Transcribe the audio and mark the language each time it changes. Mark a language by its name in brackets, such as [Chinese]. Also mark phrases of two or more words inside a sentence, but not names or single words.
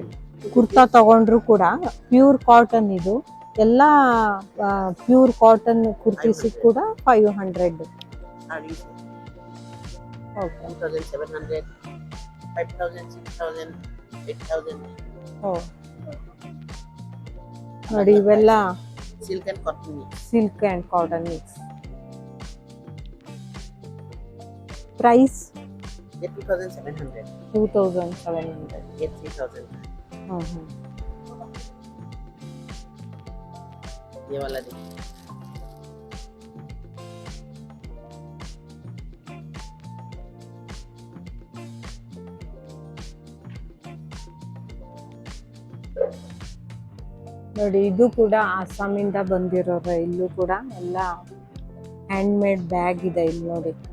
[Kannada] ಕುರ್ತಾ ತಗೊಂಡ್ರು ಕೂಡ [English] pure cotton. [Kannada] ಇದು ಎಲ್ಲ [English] pure cotton kurtis [Kannada] ಕೂಡ 500. ಓಕೆ. 2700, 5000, 6000, 8000. ನೋಡಿ ಇವೆಲ್ಲ [English] Silk and cotton mix. silk and cotton mix. price 2700. 2700. 3000. [Hindi] ये वाला देखिए. [Kannada] ನೋಡಿ ಇದು ಕೂಡ ಅಸ್ಸಾಮಿಂದ ಬಂದಿರೋರು. ಇಲ್ಲೂ ಕೂಡ ಎಲ್ಲ [English] hand made bag [Kannada] ಇದೆ ಇಲ್ಲಿ ನೋಡಿ.